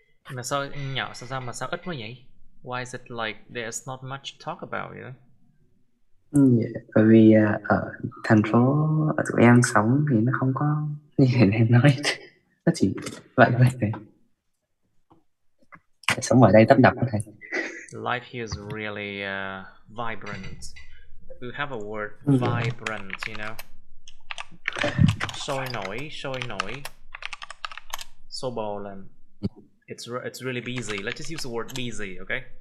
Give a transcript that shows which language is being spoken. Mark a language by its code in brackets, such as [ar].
[vi] Mà sao nhỏ sao mà sao ít quá vậy? [en] Why is it like there's not much to talk about you? [vi] Bởi vì ở thành phố ở tụi em sống thì nó không có như thế em nói, nó chỉ vậy thôi thầy. Sống ở đây tấp nập đó thầy. [en] Life here is really vibrant. We have a word vibrant, you know. [vi] Sôi nổi. Sôi bò lên. [en] It's really busy. Let's just use the word busy, okay?